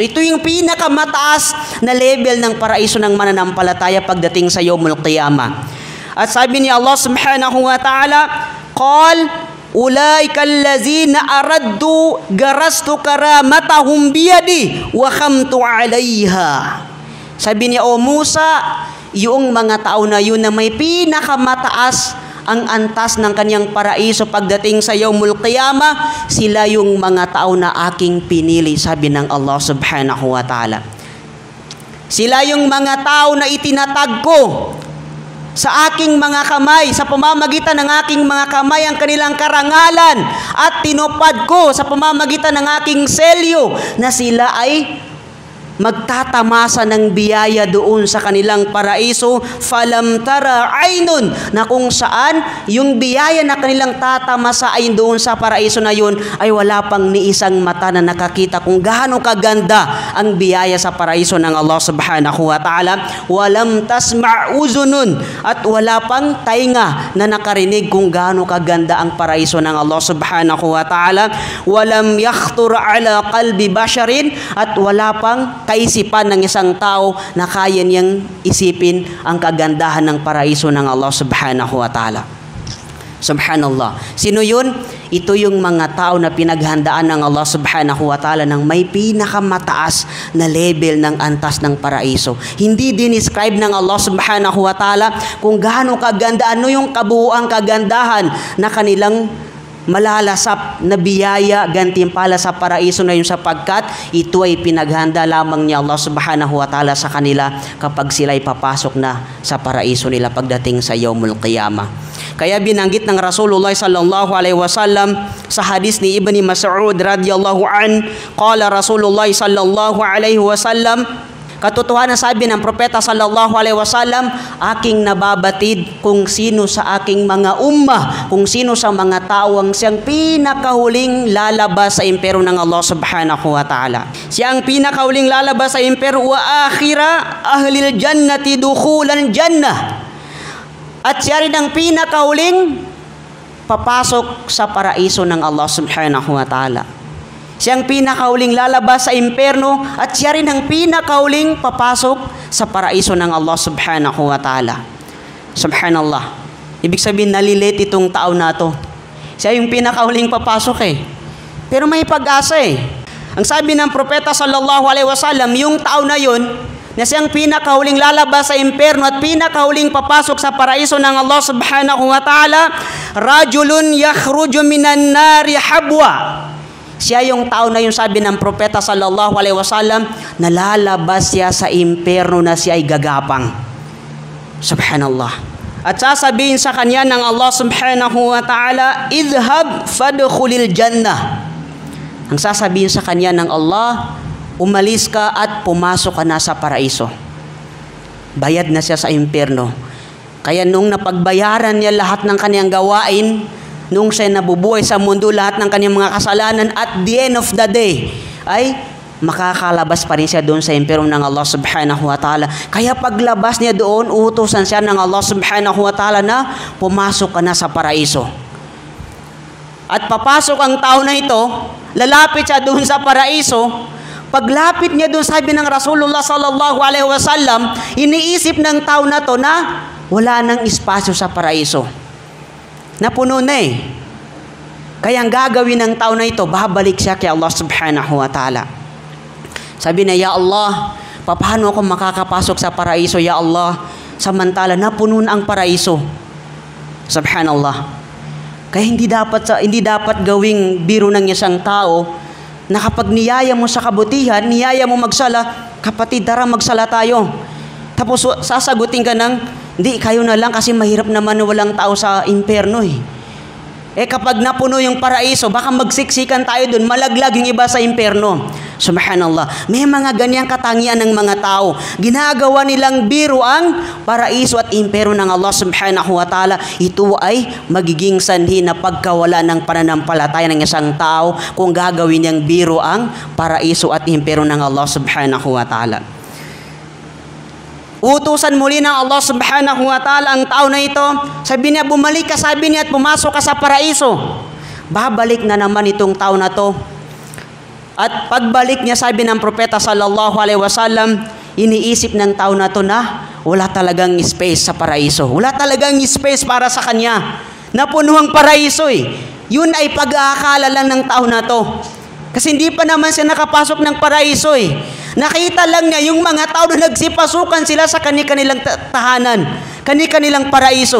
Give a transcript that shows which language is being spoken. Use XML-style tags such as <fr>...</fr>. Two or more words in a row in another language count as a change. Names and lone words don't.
<tl>Ito yung pinakamataas na level ng paraiso ng mananampalataya pagdating sa</tl> <ar>يوم القيامة.</ar> <tl>At sabi ni</tl> <ar>الله سبحانه وتعالى قال أولئك الذين أردت غرست كرامتهم بيدي وختمت عليها.</ar> <tl>Sabi niya, o Musa, yung mga tao na yun na may pinakamataas ang antas ng kanyang paraiso pagdating sa</tl> <ar>يوم القيامة,</ar> <tl>sila yung mga tao na aking pinili, sabi ng Allah</tl> <ar>سبحانه وتعالى.</ar> <tl>Sila yung mga tao na itinatag ko sa aking mga kamay, sa pamamagitan ng aking mga kamay ang kanilang karangalan, at tinupad ko sa pamamagitan ng aking selyo na sila ay magtatamasa ng biyaya doon sa kanilang paraiso.</tl> <ar>فلم تر عين,</ar> <tl>na kung saan yung biyaya na kanilang tatamasa ay doon sa paraiso na yun ay wala pang ni isang mata na nakakita kung gaano kaganda ang biyaya sa paraiso ng Allah</tl> <ar>سبحانه وتعالى. ولم تسمع أذن,</ar> <tl>at wala pang tainga na nakarinig kung gaano kaganda ang paraiso ng Allah</tl> <ar>سبحانه وتعالى. ولم يخطر على قلب بشر,</ar> <tl>at wala pang kaisipan ng isang tao na kaya niyang isipin ang kagandahan ng paraiso ng Allah</tl> <ar>سبحانه وتعالى.</ar> <tl>Subhanallah. Sino yun? Ito yung mga tao na pinaghandaan ng Allah</tl> <ar>سبحانه وتعالى</ar> <tl>ng may pinakamataas na level ng antas ng paraiso. Hindi dinescribe ng Allah</tl> <ar>سبحانه وتعالى</ar> <tl>kung gaano kaganda, ano yung kabuuang kagandahan na kanilang malalasap na biyaya, gantimpala sa paraiso na yun, sapagkat ito ay pinaghanda lamang ni Allah</tl> <ar>سبحانه وتعالى</ar> <tl>sa kanila kapag sila ay papasok na sa paraiso nila pagdating sa</tl> <ar>يوم القيامة.</ar> <tl>Kaya binanggit ng Rasulullah</tl> <ar>صلى الله عليه وسلم</ar> <tl>sa hadis ni Ibn Mas'ud</tl> <ar>رضي الله عن قال رسول الله صلى الله عليه وسلم,</ar> <tl>katotohanan sabi ng propeta</tl> <ar>صلى الله عليه وسلم,</ar> <tl>aking nababatid kung sino sa aking mga ummah, kung sino sa mga tao ang siyang pinakahuling lalabas sa impero ng Allah</tl> <ar>سبحانه وتعالى.</ar> <tl>Siya ang pinakahuling lalabas sa impero,</tl> <ar>وآخر أهل الجنة دخولا الجنة.</ar> <tl>At siya rin ang pinakahuling papasok sa paraiso ng Allah</tl> <ar>سبحانه وتعالى.</ar> <tl>Siyang pinakauling lalabas sa imperno, at siya rin ang pinakauling papasok sa paraiso ng Allah</tl> <ar>سبحانه وتعالى.</ar> <tl>Subhanallah. Ibig sabihin, nalilate itong tao na to. Siya yung pinakauling papasok eh. Pero may pag-asa eh. Ang sabi ng propeta</tl> <ar>صلى الله عليه وسلم,</ar> <tl>yung tao na yun, na siyang pinakauling lalabas sa imperno at pinakauling papasok sa paraiso ng Allah</tl> <ar>سبحانه وتعالى, رجل يخرج من النار حبوا.</ar> <tl>Siya yung tao na yung sabi ng propeta</tl> <ar>صلى الله عليه وسلم,</ar> <tl>nalalabas siya sa imperno na siya ay gagapang. Subhanallah. At sasabihin sa kanya ng Allah</tl> <ar>سبحانه وتعالى, اذهب فادخل الجنة.</ar> <tl>Ang sasabihin sa kanya ng Allah, umalis ka at pumasok ka na sa paraiso. Bayad na siya sa imperno. Kaya nung napagbayaran niya lahat ng kanyang gawain, nung siya nabubuhay sa mundo, lahat ng kanyang mga kasalanan,</tl> <en>at the end of the day,</en> <tl>ay makakalabas pa rin siya doon sa imperno ng Allah</tl> <ar>سبحانه وتعالى.</ar> <tl>Kaya paglabas niya doon, utusan siya ng Allah</tl> <ar>سبحانه وتعالى</ar> <tl>na pumasok ka na sa paraiso. At papasok ang tao na ito, lalapit siya doon sa paraiso. Paglapit niya doon, sabi ng Rasulullah</tl> <ar>صلى الله عليه وسلم,</ar> <tl>iniisip ng tao na to na wala nang espasyo sa paraiso. Napuno na eh. Kaya ang gagawin ng tao na ito, babalik siya kay Allah</tl> <ar>سبحانه وتعالى.</ar> <tl>Sabi na, ya Allah, paano ako makakapasok sa paraiso, ya Allah, samantala napuno na ang paraiso. Subhanallah. Kaya hindi dapat gawing biro ng isang tao na kapag niyaya mo sa kabutihan, niyaya mo magsala, kapatid, tara magsala tayo. Tapos sasagutin ka ng, hindi, kayo na lang kasi mahirap naman walang tao sa impyerno eh. Kapag napuno yung paraiso, baka magsiksikan tayo dun, malaglag yung iba sa impyerno. Subhanallah. May mga ganyang katangian ng mga tao. Ginagawa nilang biro ang paraiso at impyerno ng Allah</tl> <ar>سبحانه وتعالى.</ar> <tl>Ito ay magiging sanhi na pagkawala ng pananampalataya ng isang tao kung gagawin niyang biro ang paraiso at impyerno ng Allah</tl> <ar>سبحانه وتعالى.</ar> <tl>Utusan muli ng Allah</tl> <ar>سبحانه وتعالى</ar> <tl>ang tao na ito. Sabi niya, bumalik ka, sabi niya, at pumasok ka sa paraiso. Babalik na naman itong tao na to. At pagbalik niya, sabi ng propeta</tl> <ar>صلى الله عليه وسلم,</ar> <tl>iniisip ng tao na to na wala talagang space sa paraiso. Wala talagang space para sa kanya. Napuno ang paraiso eh. Yun ay pag-aakala lang ng tao na to. Kasi hindi pa naman siya nakapasok ng paraiso eh. Nakita lang niya yung mga tao na nagsipasukan sila sa kanilang tahanan, kanilang paraiso.</tl>